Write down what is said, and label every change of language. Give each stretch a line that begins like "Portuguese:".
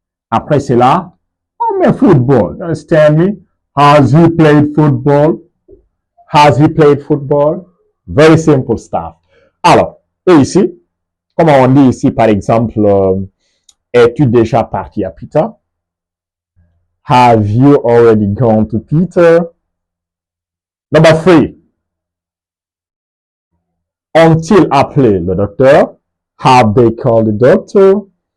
French: Après, c'est là, oh, mais football.
English: You understand me? Has he played football? Has he played football? Very simple stuff.
French: Alors, et ici, comme on dit ici, par exemple, es-tu déjà parti à Peter?
English: Have you already gone to Peter? Number 3.
French: Ont-ils appelé le docteur?
English: Have they called the doctor?